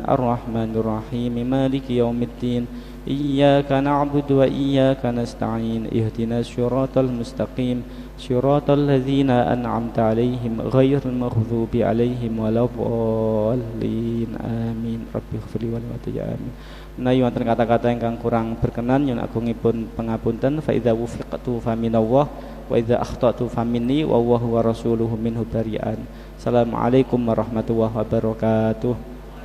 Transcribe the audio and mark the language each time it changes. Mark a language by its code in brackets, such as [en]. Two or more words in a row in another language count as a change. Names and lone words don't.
[ar] الرحمن الرحيم. مالك يوم الدين. إياك نعبد وإياك نستعين. اهدنا الصراط المستقيم. صراط الذين أنعمت عليهم غير المغضوب عليهم ولا الضالين. آمين. رب اغفر لي ولي آمين. [jv] Menawi wonten kata-kata ingkang kurang berkenan yen agungipun pangapunten. [ar] فإذا وفقت فمن الله وإذا أخطأت فمني وهو رسوله منه بريئا. السلام عليكم ورحمة الله وبركاته.